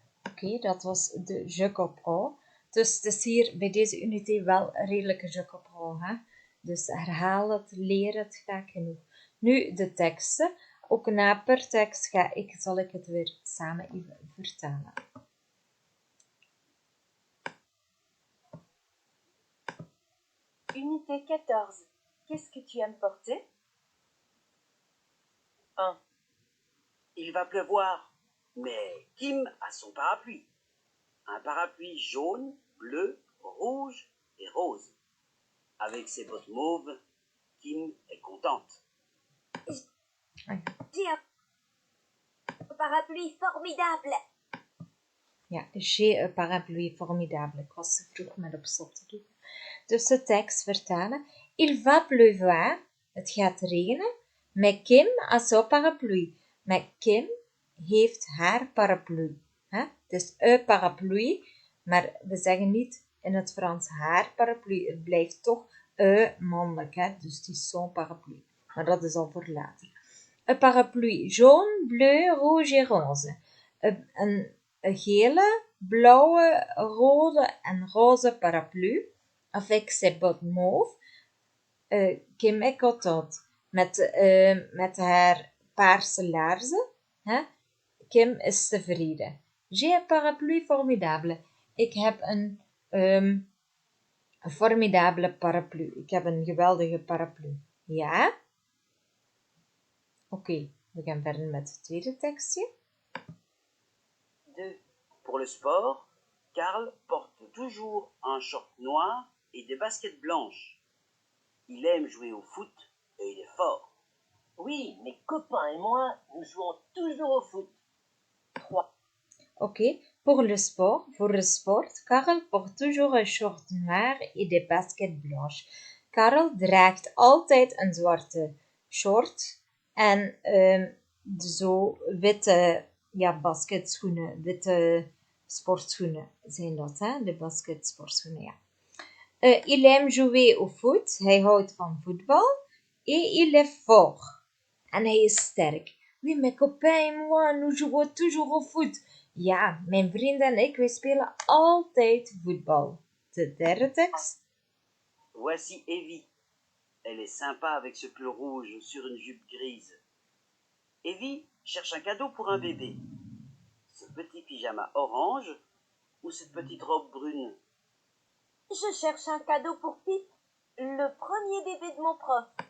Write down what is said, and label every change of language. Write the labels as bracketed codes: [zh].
[nl] Oké, dat was de Je comprends. Dus het is hier bij deze unité wel een redelijke Je comprends. Hè? Dus herhaal het, leer het vaak genoeg. Nu de teksten. Ook na per tekst zal ik het weer samen even vertalen. [fr] Unité 14. Qu'est-ce que tu aimes porter? 1. Il va pleuvoir, mais Kim a son parapluie. Un parapluie jaune, bleu, rouge et rose. Avec ses bottes mauves, Kim est contente. J'ai un parapluie formidable. Ja, j'ai un parapluie formidable. [nl] Ik was te vroeg met op stop te doen. Dus de tekst vertalen. [fr] Il va pleuvoir. [nl] Het gaat regenen. [fr] Mais Kim a son parapluie. [nl] Maar Kim heeft haar parapluie. Het is een parapluie. Maar we zeggen niet in het Frans haar parapluie. Het blijft toch een mannelijk. Dus het is son parapluie. Maar dat is al voor later. [fr] Un parapluie jaune, bleu, rouge et rose. [nl] Een gele, blauwe, rode en roze paraplu. [fr] Avec ses bottes mauve. Kim est contente. [nl] Met haar paarse laarzen. Kim is tevreden. [fr] J'ai un parapluie formidable. [nl] Ik heb een formidable paraplu. Ik heb een geweldige paraplu. Ja? Oké, we gaan verder met het tweede tekstje. 2. [fr] Pour le sport, Karl porte toujours un short noir et des baskets blanches. Il aime jouer au foot et il est fort. Oui, mes copains et moi, nous jouons toujours au foot. 3. Oké, pour le sport, Karel porte toujours un short noir et des baskets blanches. [nl] Karel draagt altijd een zwarte short en zo witte basketschoenen, witte sportschoenen zijn dat, hè? De basketsportschoenen, ja. [fr] Il aime jouer au foot, [nl] hij houdt van voetbal. [fr] Et il est fort. [nl] En hij is sterk. [fr] Oui, mes copains et moi, nous jouons toujours au foot. [nl] Ja, mijn vrienden en ik, wij spelen altijd voetbal. De derde tekst. [fr] Voici Evie. Elle est sympa avec ce pull rouge sur une jupe grise. Evie cherche un cadeau pour un bébé. Ce petit pyjama orange ou cette petite robe brune? Je cherche un cadeau pour Pip, le premier bébé de mon prof.